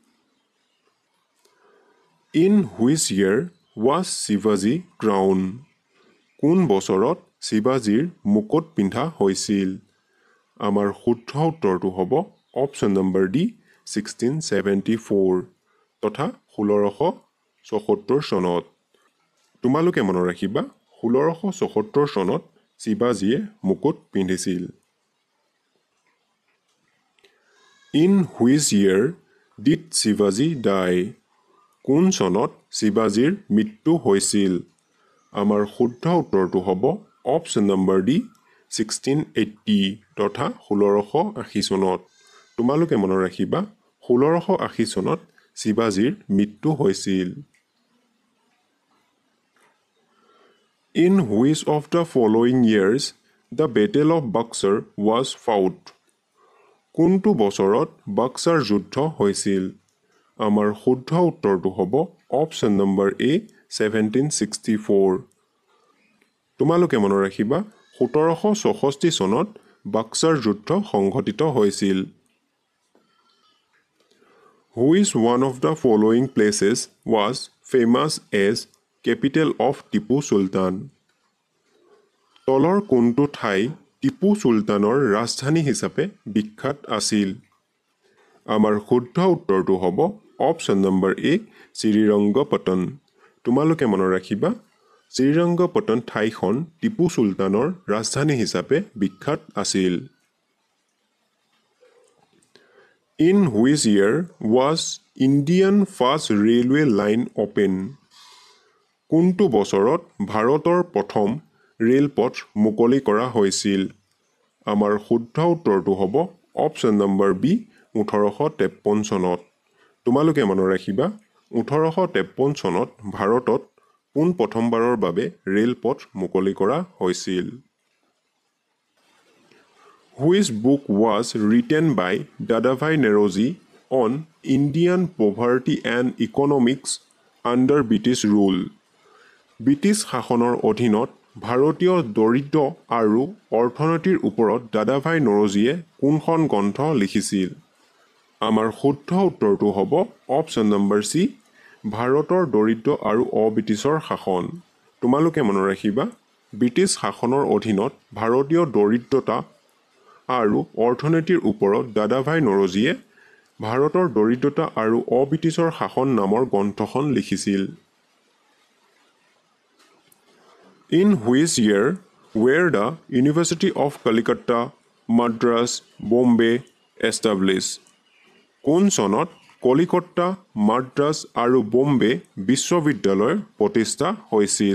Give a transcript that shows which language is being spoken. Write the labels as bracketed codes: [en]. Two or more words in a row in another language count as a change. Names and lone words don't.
[en] In which year was Shivaji crowned? [as] কোন বছৰত শিৱাজীৰ মুকুট পিন্ধা হৈছিল? আমাৰ শুদ্ধ উত্তৰটো হ'ব [en] option number [as] ডি 1674 তথা 1674 চনত। তোমালোকে মনত ৰাখিবা 1674 চনত শিৱাজীয়ে মুকুট পিন্ধিছিল। [en] In which year did Shivaji die? [as] কোন চনত শিৱাজীৰ মৃত্যু হৈছিল? আমাৰ শুদ্ধ উত্তৰটো হ'ব [en] option number [as] ডি 1680 তথা 1680 চনত। তোমালোকে মনত ৰাখিবা 1680 চনত শিৱাজীৰ মৃত্যু হৈছিল। [en] In which of the following years the Battle of Buxar was fought? [as] কোনটো বছৰত বাক্সাৰ যুদ্ধ হৈছিল? আমাৰ শুদ্ধ উত্তৰটো হ'ব [en] option number [as] এ 1764। তোমালোকে মনত ৰাখিবা 1764 চনত বাক্সাৰ যুদ্ধ সংঘটিত হৈছিল। [en] Which one of the following places was famous as capital of Tipu Sultan? [as] তলৰ কোনটো ঠাই টিপু চুলতানৰ ৰাজধানী হিচাপে বিখ্যাত আছিল? আমাৰ শুদ্ধ উত্তৰটো হ'ব [en] option number [as] এ শ্ৰীৰংগপটন। তোমালোকে মনত ৰাখিবা শ্ৰীৰংগপটন ঠাইখন টিপু চুলতানৰ ৰাজধানী হিচাপে বিখ্যাত আছিল। [en] In which year was Indian first railway line open? [as] কোনটো বছৰত ভাৰতৰ প্ৰথম ৰেলপথ মুকলি কৰা হৈছিল? আমাৰ শুদ্ধ উত্তৰটো হ'ব [en] option number [as] বি 1853 চনত। তোমালোকে মনত ৰাখিবা 1853 চনত ভাৰতত পোন প্ৰথমবাৰৰ বাবে ৰেলপথ মুকলি কৰা হৈছিল। [en] Which book was written by Dadabhai Naoroji on Indian poverty and economics under British rule? [as] ব্ৰিটিছ শাসনৰ অধীনত ভাৰতীয় দৰিদ্ৰ আৰু অৰ্থনীতিৰ ওপৰত দাদাভাই নৰজীয়ে কোনখন গ্ৰন্থ লিখিছিল? আমাৰ শুদ্ধ উত্তৰটো হ'ব [en] option number [as] চি ভাৰতৰ দৰিদ্ৰ আৰু অব্ৰিটিছৰ শাসন। তোমালোকে মনত ৰাখিবা ব্ৰিটিছ শাসনৰ অধীনত ভাৰতীয় দৰিদ্ৰতা আৰু অৰ্থনীতিৰ ওপৰত দাদাভাই নৰজীয়ে ভাৰতৰ দৰিদ্ৰতা আৰু অব্ৰিটিছৰ শাসন নামৰ গ্ৰন্থখন লিখিছিল। [en] In which year were the University of Calcutta, Madras, Bombay established? [as] কোন চনত কলিকতা, মাদ্ৰাছ আৰু বম্বে বিশ্ববিদ্যালয় প্ৰতিষ্ঠা হৈছিল?